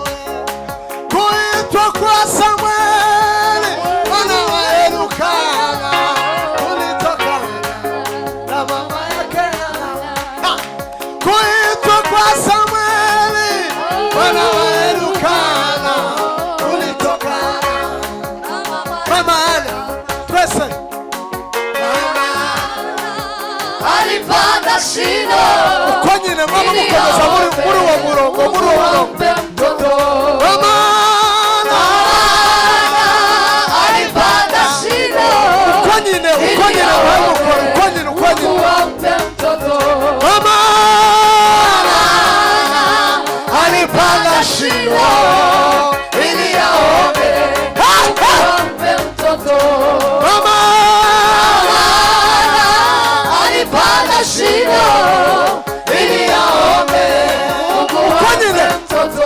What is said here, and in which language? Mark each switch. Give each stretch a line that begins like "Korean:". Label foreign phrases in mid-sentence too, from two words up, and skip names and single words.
Swahili: Kuitwa kwa Samueli mwana wa Elukana kulitokana na mama yake Hana. Kuitwa kwa Samueli mwana wa Elukana kulitokana na mama Hana.
Kinyarwanda: Twese
Swahili: alipanda shino
Kinyarwanda: uko nyine mama mukomeza muri wa murongo mama
Swahili: alipanda shino
Kinyarwanda: uko nyine
Swahili: mama alipanda shino ili aombe ampe mtoto. mama Alipanda shino ili aombe Mungu ampe mtoto.